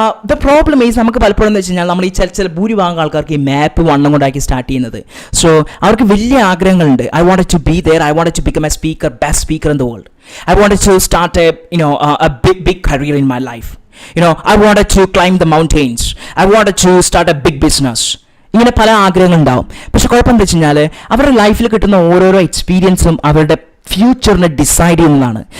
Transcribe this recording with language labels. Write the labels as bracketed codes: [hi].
[en] The problem is, [ml] നമുക്ക് പലപ്പോഴും എന്ന് വെച്ച് കഴിഞ്ഞാൽ നമ്മൾ ഈ ചില ഭൂരിഭാഗം ആൾക്കാർക്ക് ഈ മാപ്പ് വണ്ണം കൊണ്ടാക്കി സ്റ്റാർട്ട് ചെയ്യുന്നത്. സോ അവർക്ക് വലിയ ആഗ്രഹങ്ങളുണ്ട്. [en] I wanted to be there, I wanted to become a speaker, best speaker in the world. I wanted to start a big career in my life. I wanted to climb the mountains. I wanted to start a big business. [ml] ഇങ്ങനെ പല ആഗ്രഹങ്ങളുണ്ടാവും. പക്ഷെ കുഴപ്പം എന്താ വെച്ച് കഴിഞ്ഞാൽ അവരുടെ ലൈഫിൽ കിട്ടുന്ന ഓരോരോ എക്സ്പീരിയൻസും അവരുടെ ഫ്യൂച്ചറിനെ ഡിസൈഡ് ചെയ്യുന്നതാണ്.